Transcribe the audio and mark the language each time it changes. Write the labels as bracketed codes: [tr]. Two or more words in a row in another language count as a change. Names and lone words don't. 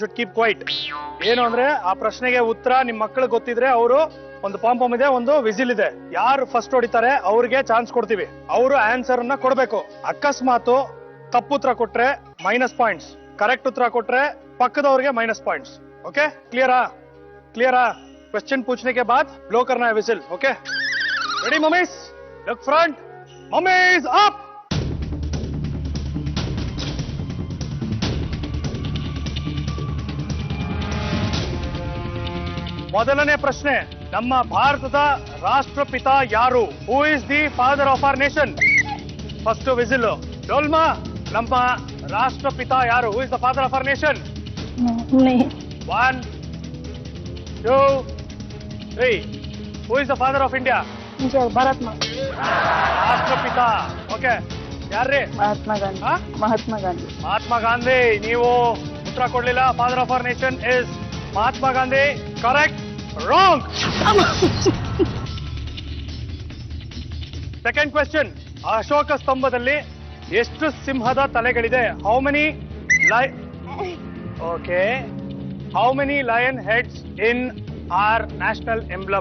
[en] should keep quiet [kn] ಏನು ಅಂದ್ರೆ ಆ ಪ್ರಶ್ನೆಗೆ ಉತ್ತರ ನಿಮ್ ಮಕ್ಕಳಿಗೆ ಗೊತ್ತಿದ್ರೆ ಅವರು ಒಂದು ಪಾಂಪಮ್ ಇದೆ ಒಂದು ವಿಸಿಲ್ ಇದೆ ಯಾರು ಫಸ್ಟ್ ಹೊಡಿತಾರೆ ಅವ್ರಿಗೆ ಚಾನ್ಸ್ ಕೊಡ್ತೀವಿ ಅವರು ಆನ್ಸರ್ ಅನ್ನ ಕೊಡ್ಬೇಕು ಅಕಸ್ಮಾತ್ ತಪ್ಪು ಉತ್ತರ ಕೊಟ್ರೆ [en] minus points [kn] ಕರೆಕ್ಟ್ ಉತ್ತರ ಕೊಟ್ರೆ ಪಕ್ಕದವ್ರಿಗೆ [en] minus points okay clear question [hi] पूछने के बाद ब्लो करना है [en] whistle okay ready mommies look front mommies up [kn] ಮೊದಲನೇ ಪ್ರಶ್ನೆ ನಮ್ಮ ಭಾರತದ ರಾಷ್ಟ್ರಪಿತ ಯಾರು [en] who is the father of our nation first whistle [kn] ಡೋಲ್ಮಾ ನಮ್ಮ ರಾಷ್ಟ್ರಪಿತ ಯಾರು [en] who is the father of our nation [hi] नहीं [en] 1 2 3 who is the father of India [hi] मुझे भारत में [kn] ರಾಷ್ಟ್ರಪಿತ ಓಕೆ ಯಾರ್ರಿ [hi] महात्मा गांधी [kn] ಮಹಾತ್ಮ ಗಾಂಧಿ ನೀವು ಉತ್ತರ ಕೊಡ್ಲಿಲ್ಲ [en] father of our nation is Mahatma Gandhi correct wrong second question [kn] ಅಶೋಕ ಸ್ತಂಭದಲ್ಲಿ ಎಷ್ಟು ಸಿಂಹದ ತಲೆಗಳಿದೆ [en] how many okay how many lion heads in our national emblem